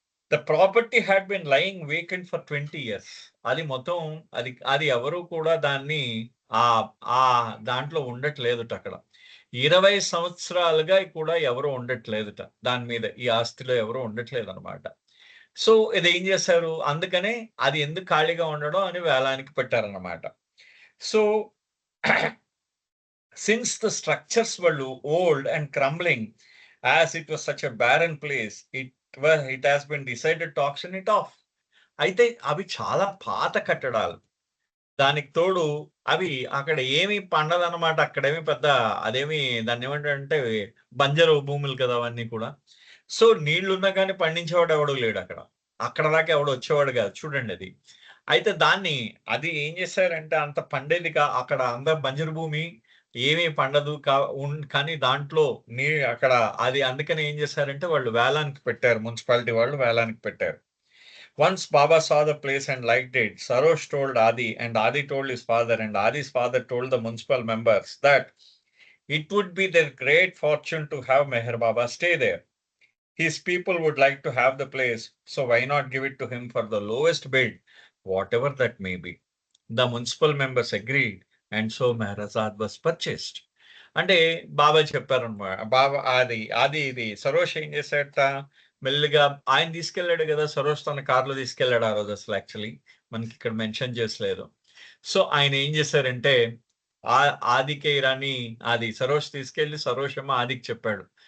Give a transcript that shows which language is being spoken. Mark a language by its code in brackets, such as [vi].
[en] The property had been lying vacant for 20 years. [te] అది మొత్తం అది ఎవరు కూడా దాన్ని ఆహ్, దాంట్లో ఉండట్లేదుట అక్కడ. 20 సంవత్సరాలుగా కూడా ఎవరు ఉండట్లేదుట. దాని మీద ఈ ఆస్తిలో ఎవరు ఉండట్లేదన్నమాట. సో, ఇదేం చేశారు? అందుకనే అది ఎందుకు ఖాళీగా ఉండడం అని వేలానికి పెట్టారన్నమాట. [en] So, since the structures were old and crumbling, as it was such a barren place, it has been decided to auction it off. [te] అయితే అవి చాలా పాత కట్టడాలు. దానికి తోడు అవి అక్కడ ఏమి పండదనమాట. అక్కడేమి పెద్ద అదేమి దాన్నేమంటారంటే బంజరు భూములు కదా! అవన్నీ కూడా. సో, నీళ్లున్నా గాని పండించేవాడు ఎవడు లేడక్కడ. అక్కడ దాకా ఎవడు వచ్చేవాడు గాదు. చూడండది. అయితే అది ఏం చేశారంటే అంత పండేది అక్కడ అంతా బంజరు భూమి. ఏమీ పండదు. కానీ దాంట్లో అక్కడ అది అందుకని ఏం చేశారంటే వాళ్ళు వేలానికి పెట్టారు. మున్సిపాలిటీ వాళ్ళు వేలానికి పెట్టారు. [en] Once Baba saw the place and liked it, Sarosh told Adi, and Adi told his father, and Adi's father told the municipal members that it would be their great fortune to have Meher Baba stay there. His people would like to have the place, so why not give it to him for the lowest bid, whatever that may be. The municipal members agreed, and so Meherazad was purchased. [te] అంటే బాబా చెప్పారనమాట. ఆది ఇది సరోష్ ఏం చేశాడట మెల్లిగా ఆయన తీసుకెళ్ళాడు కదా! సరోజ్ తన కార్‌లో తీసుకెళ్ళాడు ఆ రోజు అసలు యాక్చువల్లీ. మనకిక్కడ మెన్షన్ చేసలేదు. సో, ఆయన ఏం చేశారంటే ఆదికే ఇరానీ సరోజ్ తీసుకెళ్ళి సరోజ్ ఏమో ఆదికి చెప్పాడు.